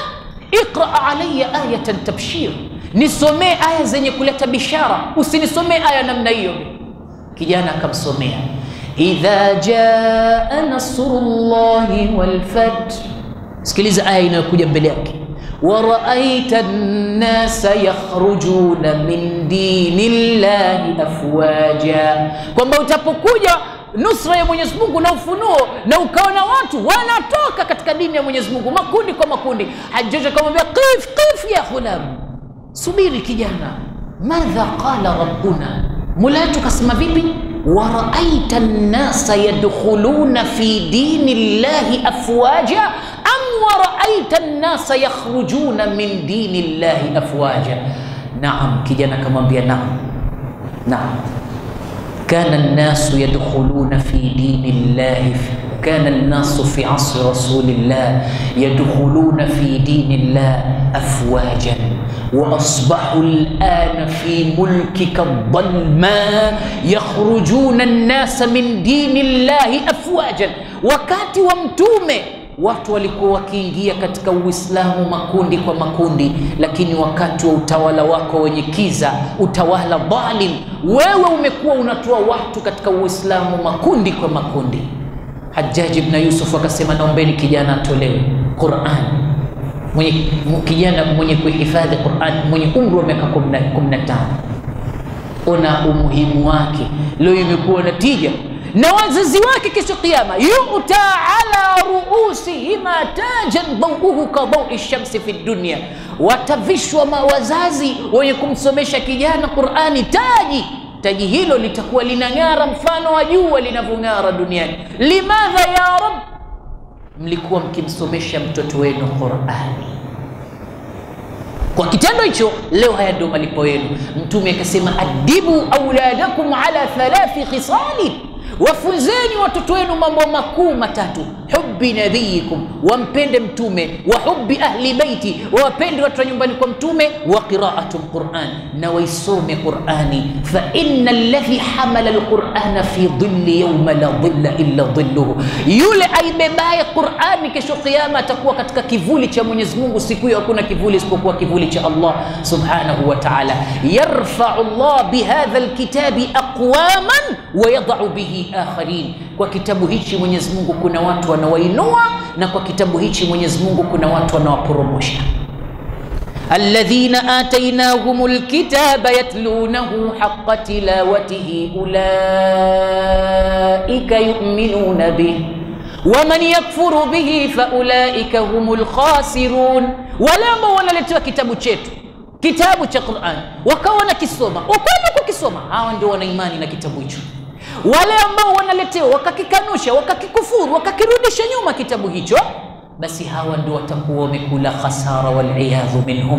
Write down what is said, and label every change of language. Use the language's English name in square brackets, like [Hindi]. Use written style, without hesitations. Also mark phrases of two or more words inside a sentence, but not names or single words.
[Arabic] اقرأ عليّ آيات تبشير, [Swahili] nisomee aya zenye kuleta bishara, usinisomee aya namna hiyo. Kijana akamsomea, [Arabic] إذا جاء نصر الله والفتح. [Swahili] Sikiliza aya inayokuja mbele yake, [Arabic] ورأيت الناس يخرجون من دين الله أفواجا, [Swahili] kwamba utapokuja nusra ya Mwenyezi Mungu na ufunuo, na ukaona watu wanatoka katika dini ya Mwenyezi Mungu makundi kwa makundi. Hajjaj akamwambia, [Arabic] قف يا غلام, [Swahili] subiri kijana, [Arabic] ماذا قال ربنا, [Swahili] Mola wetu kasema vipi? [Arabic] ورأيت الناس يدخلون في دين الله أفواجا أم ورأيت الناس يخرجون من دين الله أفواجا? [Swahili] Naam, kijana akamwambia naam. [Arabic] كان الناس يدخلون في دين الله، كان الناس في عصر رسول الله يدخلون في دين الله أفواجا، وأصبحوا الآن في ملكك الظلماء يخرجون الناس من دين الله أفواجا. [Swahili] wakati wa mtume watu walikuwa wakiingia katika Uislamu makundi kwa makundi, lakini wakati wa utawala wako wenye kiza, utawala dhalim, wewe umekuwa unatoa watu katika Uislamu makundi kwa makundi. Hajjaj ibn Yusuf akasema naombeni kijana atolewe Qur'an, kijana mwenye kuhifadhi Qur'an mwenye umri wa miaka 15. Ona umuhimu wake, leo imekuwa natija na wazazi wake kesho kiyama [Arabic] يؤتى على رؤوسهما تاجا ضوؤه كضوء الشمس في الدنيا, [Swahili] watavishwa wazazi wenye kumsomesha kijana Qur'ani taji hilo litakuwa linang'ara mfano wa jua linavong'ara duniani. [Arabic] لماذا يا رب, [Swahili] mlikuwa mkimsomesha mtoto wenu Qur'ani. Kwa kitendo hicho leo haya ndio malipo yenu. Mtume akasema [Arabic] أدبوا أولادكم على ثلاث خصال, [Swahili] wafunzeni watoto wenu mambo makuu matatu: [Arabic] حب نبيكم, [Swahili] wampende mtume, [Arabic] وحب أهل بيته, [Swahili] wapende watu wa nyumbani kwa mtume, [Arabic] وقراءة القرآن, [Swahili] na waisome Qur'ani. [Arabic] فإن الذي حمل القرآن في ظل يوم لا ظل إلا ظله, [Swahili] yule aibebaye Qur'ani kesho kiyama atakuwa katika kivuli cha Mwenyezi Mungu. Siku hiyo hakuna kivuli isipokuwa kivuli cha Allah [Arabic] سبحانه وتعالى. يرفع الله بهذا الكتاب أقواما ويضع به آخرين, [Swahili] kwa kitabu hichi Mwenyezi Mungu kuna watu wanawainua, na kwa kitabu hichi Mwenyezi Mungu kuna watu wanawaporomosha. [Arabic] الذين آتيناهم الكتاب يتلونه حق تلاوته أولئك يؤمنون به ومن يكفر به فأولئك هم الخاسرون. [Swahili] Wale ambao wanaletewa kitabu chetu, kitabu cha Qur'an, wakawa nakisoma, ukweli kukisoma, hawa ndio wana imani na kitabu hicho. Wale ambao wanaletewa wakakikanusha, wakakikufuru, wakakirudisha nyuma kitabu hicho, basi hawa ndio watakuwa wamekula khasara [Arabic] والعياذ منهم.